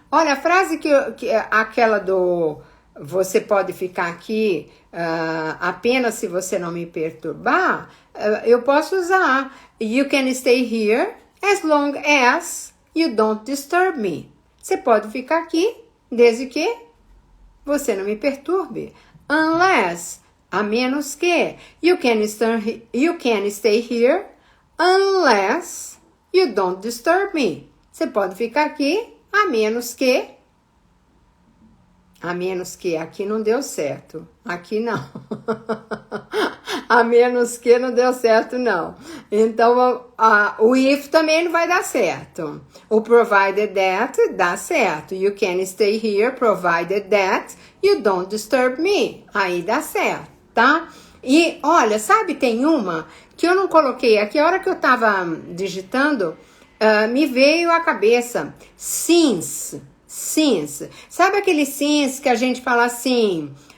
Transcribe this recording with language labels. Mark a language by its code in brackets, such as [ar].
[pt] Olha, a frase aquela do você pode ficar aqui apenas se você não me perturbar, eu posso usar [en] you can stay here as long as you don't disturb me. [pt] Você pode ficar aqui desde que você não me perturbe. [en] Unless, [pt] a menos que, [en] you can stay here unless you don't disturb me. [pt] Você pode ficar aqui a menos que aqui não deu certo. Aqui não. A menos que não deu certo, não. Então, o if também não vai dar certo. O provided that dá certo. [en] You can stay here provided that you don't disturb me. [pt] Aí dá certo, tá? E, olha, sabe, tem uma que eu não coloquei aqui. A hora que eu tava digitando, me veio à cabeça. Since. Sabe aquele since que a gente fala assim...